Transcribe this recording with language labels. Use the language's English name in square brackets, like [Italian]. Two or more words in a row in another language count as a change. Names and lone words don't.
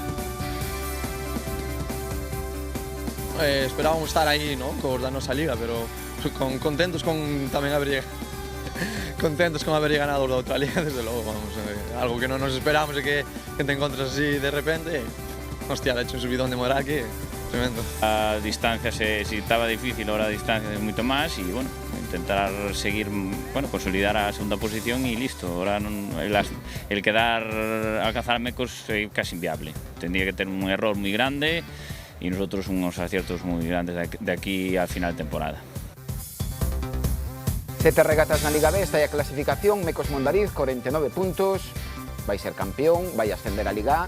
[Galician] Esperábamos estar aí, ¿no?, cos da nosa liga, pero contentos con tamén haber ganado da outra liga, desde logo, vamos, algo que non nos esperamos e que te encontras así de repente, hostia, [Spanish] le hecho un subidón de moral que tremendo. A distancia, si estaba difícil, ahora a distancia es mucho más y bueno, intentar seguir, bueno, consolidar a segunda posición y listo. Ahora el quedar alcanzar Mecos es casi inviable. Tendría que tener un error muy grande y nosotros unos aciertos muy grandes de aquí al final de temporada. [Galician] 7 regatas na Liga B, está aí a clasificación, Mecos Mondariz, 49 puntos, vai ser campeón, vai ascender a Liga A.